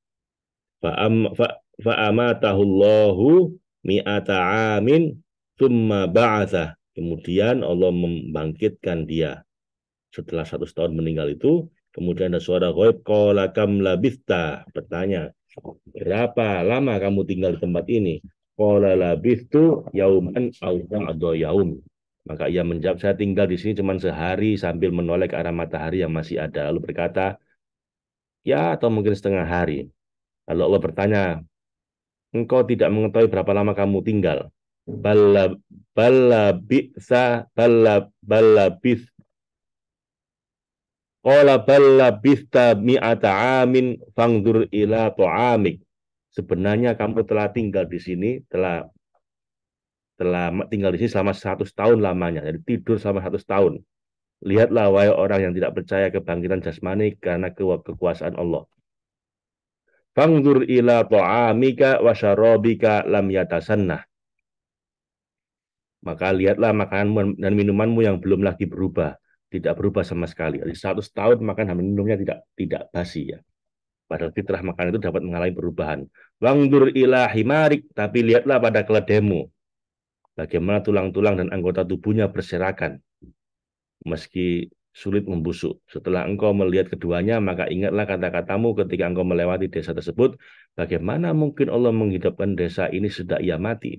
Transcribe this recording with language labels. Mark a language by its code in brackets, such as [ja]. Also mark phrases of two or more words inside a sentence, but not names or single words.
[ar] فأماته الله مائة عام ثم بعثه. [id] Kemudian Allah membangkitkan dia setelah 100 tahun meninggal itu. Kemudian ada suara ghaib, [ar] قال كم لبثت, [id] bertanya, berapa lama kamu tinggal di tempat ini? [ar] قال لبثت يوما أو بعض يوم. [id] Maka ia menjawab, saya tinggal di sini cuma sehari sambil menoleh ke arah matahari yang masih ada. Lalu berkata, ya atau mungkin setengah hari. Lalu Allah bertanya, engkau tidak mengetahui berapa lama kamu tinggal? [ar] بل بل بس بل بس قال بل لبثت مائة عام فانظر إلى طعامك. [id] Sebenarnya kamu telah tinggal di sini, telah tinggal di sini selama 100 tahun lamanya. Jadi tidur selama 100 tahun. Lihatlah wahai orang yang tidak percaya kebangkitan jasmani karena kekuasaan Allah. [ar] فانظر إلى طعامك وشرابك لم يتسنه. [id] Maka lihatlah makanan dan minumanmu yang belum lagi berubah, tidak berubah sama sekali. Jadi 100 tahun makan dan minumnya tidak basi ya. Padahal fitrah makanan itu dapat mengalami perubahan. [ar] وانظر إلى حمارك, [id] tapi lihatlah pada keledaimu, bagaimana tulang-tulang dan anggota tubuhnya berserakan meski sulit membusuk. Setelah engkau melihat keduanya, maka ingatlah kata-katamu ketika engkau melewati desa tersebut, bagaimana mungkin Allah menghidupkan desa ini sudah ia mati.